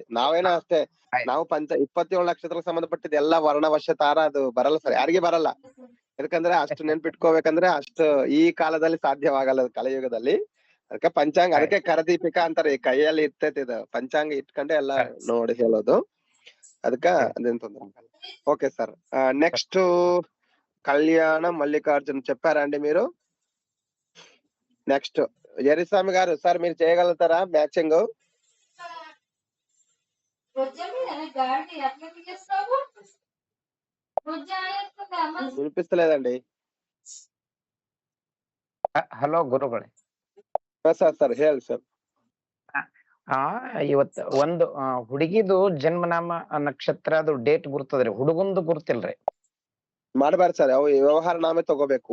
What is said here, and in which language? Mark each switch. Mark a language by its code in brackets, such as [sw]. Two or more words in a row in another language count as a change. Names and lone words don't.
[kn] ನಾವೇನೋ ಅಷ್ಟೇ, ನಾವು 27 ನಕ್ಷತ್ರಕ್ಕೆ ಸಂಬಂಧಪಟ್ಟಿದ್ ಎಲ್ಲಾ ವರ್ಣವಶ ತಾರ ಅದು ಬರಲ್ಲ ಸರ್, ಯಾರಿಗೆ ಬರಲ್ಲ. ಯಾಕಂದ್ರೆ ಅಷ್ಟು ನೆನ್ಪಿಟ್ಕೋಬೇಕಂದ್ರೆ ಅಷ್ಟು ಈ ಕಾಲದಲ್ಲಿ ಸಾಧ್ಯವಾಗಲ್ಲ, ಕಲಿಯುಗದಲ್ಲಿ. ಅದಕ್ಕೆ ಪಂಚಾಂಗ, ಅದಕ್ಕೆ ಕರದೀಪಿಕಾ ಅಂತಾರೆ, ಕೈಯಲ್ಲಿ ಇರ್ತೈತಿ ಇದು ಪಂಚಾಂಗ ಇಟ್ಕೊಂಡೆ ಎಲ್ಲ ನೋಡಿ ಹೇಳೋದು. ಅದಕ್ಕ ಅದೇನ್ ತೊಂದ್ರೆ ಆಗಲ್ಲ. [te] ఓకే సార్. నెక్స్ట్ కళ్యాణ మల్లికార్జున్ చెప్పారా అండి మీరు? నెక్స్ట్ ఎరిస్వామి గారు సార్, మీరు చేయగలుగుతారా మ్యాచింగ్? వినిపిస్తలేదండి. [kn] ಹಲೋ ಗುರುಗಳೇ. ಸರ್ ಹೇಳಿ ಸರ್. ಇವತ್ತು ಒಂದು ಹುಡುಗಿದು ಜನ್ಮನಾಮ ನಕ್ಷತ್ರ ಅದು ಡೇಟ್ ಗುರ್ತದ್ರಿ, ಹುಡುಗಂದು ಗುರ್ತಿಲ್ರಿ. ಮಾಡ್ಬಾರ್ದು ಸರ್, ಅವು ವ್ಯವಹಾರ ನಾಮೇ ತಗೋಬೇಕು.